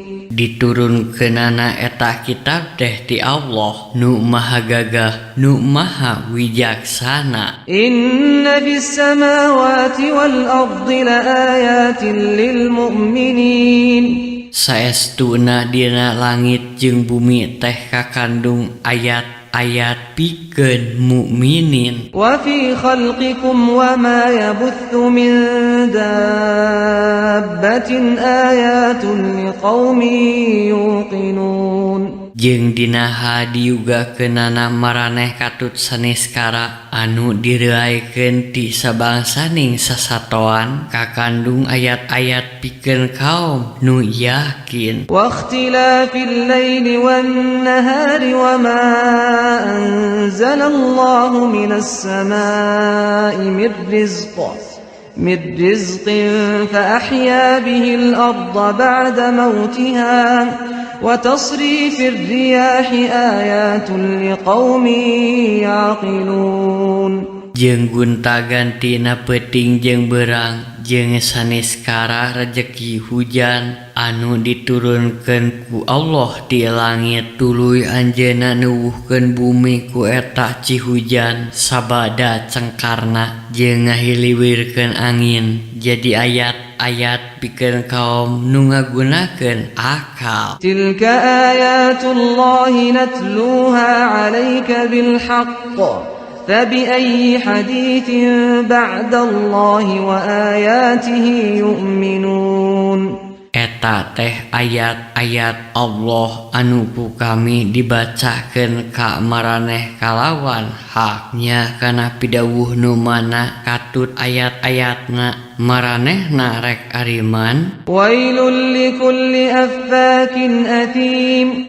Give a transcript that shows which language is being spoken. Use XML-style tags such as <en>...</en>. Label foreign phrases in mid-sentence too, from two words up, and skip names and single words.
<su>Diturunkeunana eta kitab teh ti Allah, nu maha gagah, nu maha wijaksana.</su> <ar>إن في السماوات والأرض لآيات للمؤمنين.</ar> <su>Saestuna dina langit jeung bumi teh kakandung ayat-ayat pikeun mukminin.</su> <ar>وفي خلقكم وما يبث من دابة آيات لقوم يوقنون.</ar> <su>Jeung dina hadiugakeunana maraneh katut saniskara anu direuaikeun ti sabangsaning sasatoan kakandung ayat-ayat pikeun kaum nu yakin.</su> <ar>واختلاف الليل والنهار وما أنزل الله من السماء من رزق فأحيا به الأرض بعد موتها وتصريف الرياح آيات لقوم يعقلون.</ar> <su>Jeung gunta-gantina peuting jeung beurang jeung saniskara rejeki hujan anu diturunkeun ku Allah di langit tuluy anjeunna nuwuhkeun bumi ku eta cihujan sabada cengkarna jeung ngahiliwirkeun angin jadi ayat-ayat pikeun kaum nu ngagunakeun akal.</su> <ar>تلك آيات الله نتلوها عليك بالحق فبأي حديث بعد الله وآياته يؤمنون.</ar> <su>Eta teh ayat-ayat Allah anu ku kami dibacakeun ka maraneh kalawan haknya kana pidawuh nu mana katut ayat-ayatna maranehna rek ariman.</su> <ar>ويل لكل أفاك أثيم.</ar>